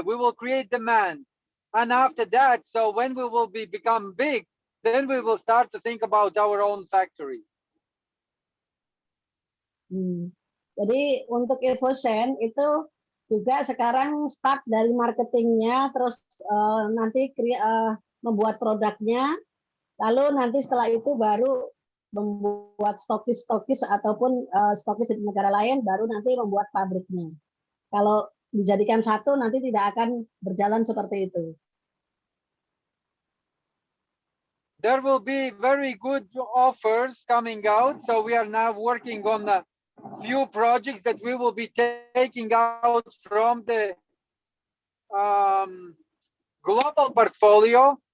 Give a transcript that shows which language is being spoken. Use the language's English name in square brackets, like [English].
[English] We will create demand, and after that, so when we will become big, then we will start to think about our own factory. [Indonesian] Jadi untuk Evosen itu juga sekarang start dari marketingnya, terus nanti membuat produknya, lalu nanti setelah itu baru membuat stokis ataupun stokis di negara lain, baru nanti membuat pabriknya. Kalau dijadikan satu nanti tidak akan berjalan seperti itu. [English] There will be very good offers coming out, so we are now working on a few projects that we will be taking out from the global portfolio